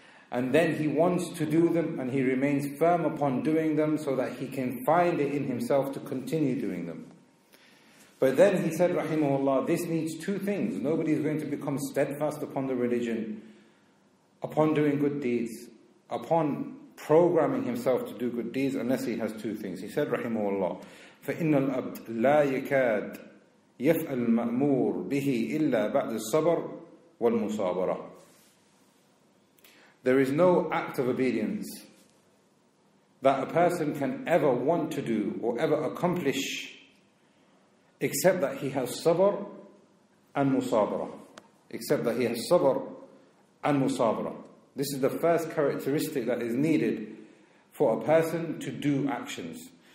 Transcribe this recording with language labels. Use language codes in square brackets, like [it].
[en] And then he wants to do them, and he remains firm upon doing them so that he can find it in himself to continue doing them. But then he said, rahimahullah, this needs two things. Nobody is going to become steadfast upon the religion, upon doing good deeds, upon programming himself to do good deeds, unless he has two things. He said, rahimahullah, [ar] فَإِنَّ الْأَبْدْ لَا يَكَادْ يَفْعَلْ مَأْمُورْ بِهِ إِلَّا بَعْدِ الصَّبَرْ وَالْمُصَابَرَةِ. [en] There is no act of obedience that a person can ever want to do or ever accomplish except that he has sabr and musabara. Except that he has sabr and musabara. This is the first characteristic that is needed for a person to do actions.